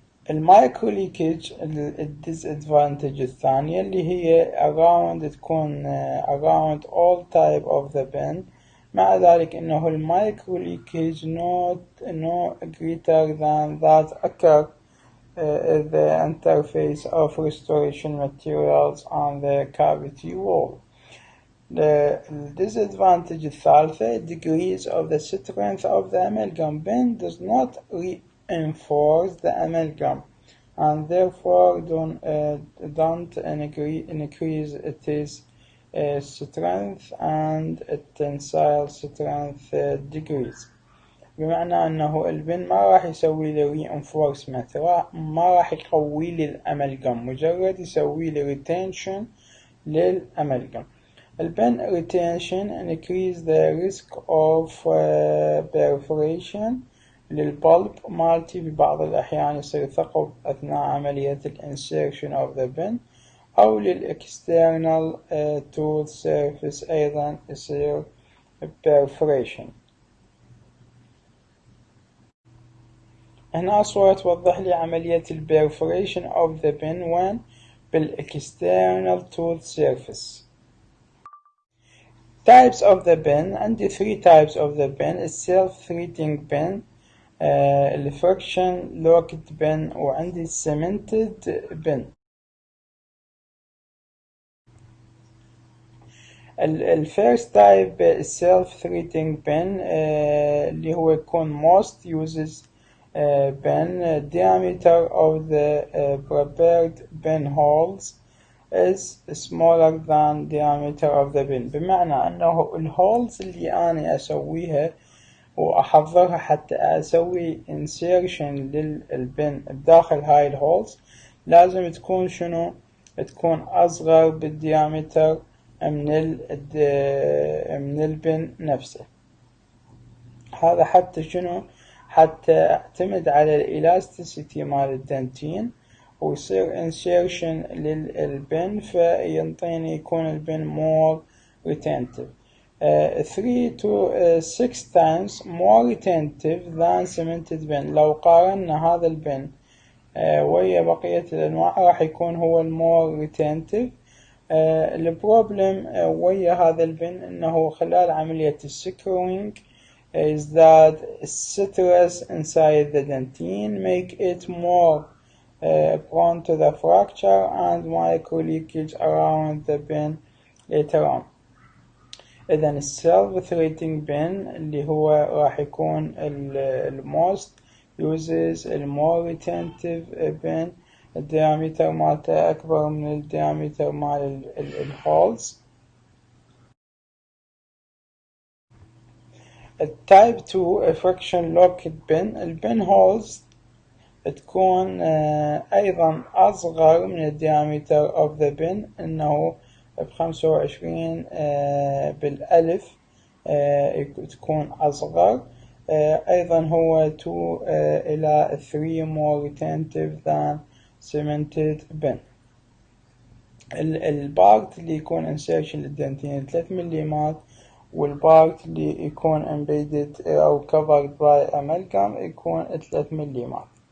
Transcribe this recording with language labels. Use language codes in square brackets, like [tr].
[ar] المايكرو ليكيج الديسادفانتج الثانية اللي هي around تكون around all type of the bin. مع ذلك إنه [en] المايكرو leakage no greater than that occur the interface of restoration materials on the cavity wall. الديسادفانتج الثالثة degrees of the strength of the amalgam bin does not reinforce the amalgam and therefore don't increase its strength and tensile strength degrees. [ar] بمعنى أنه البن ما راح يسوي لي [en] reinforcement، [ar] ما راح يقوي لي الأملجم، مجرد يسوي لي retention للأملجم. البن [en] retention increase the risk of perforation [ar] للبلب مالتي، في بعض الأحيان يصير ثقب أثناء عملية [en] insertion of the bin، [ar] أو للإكسترنال [en] tooth surface [ar] أيضا يصير perforation. هنا صورة توضح لي عملية [en] perforation of the bin when [ar] بالexternal tooth surface. [en] Types of the bin. عندي 3 types of the bin: self-threading bin, friction locked bin، وعندي cemented bin. الفيرست type self-threading bin اللي هو يكون most uses bin diameter of the prepared bin holes is smaller than diameter of the bin. [ar] بمعنى أنه الهولز اللي أنا أسويها وأحضرها حتى أسوي [en] insertion [ar] للبن بداخل هاي الهولز لازم تكون شنو؟ تكون أصغر بالديامتر من البن نفسه. هذا حتى شنو؟ حتى اعتمد على الإلاستيسيتي مال الدنتين ويصير insertion للبن فينطيني يكون البن [en] more retentive. 3 to 6 times more retentive than cemented bin. [ar] لو قارنا هذا البن ويا بقية الأنواع راح يكون هو المور retentive. [en] البروبلم [ar] ويا هذا البن انه خلال عملية [en] السكروينج is that stress inside the dentine make it more prone to the fracture and micro leakage around the bin later on. إذن self-threading bin اللي هو راح يكون most uses more retentive bin، الديامتر مالته أكبر من الديامتر مال الهولز. [ar] التايب 2 [en] friction locked bin، [ar] البن هولز تكون أيضا أصغر من الديامتر [en] of the bin، [ar] إنه ب25 بالألف تكون أصغر. أيضا هو 2 إلى 3 [en] more retentive than cemented bin. [ar] البارت اللي يكون insertion للدنتين 3 مليمات، والبارت اللي يكون [en] embedded أو covered by amalgam [ar] يكون 3 مليمات.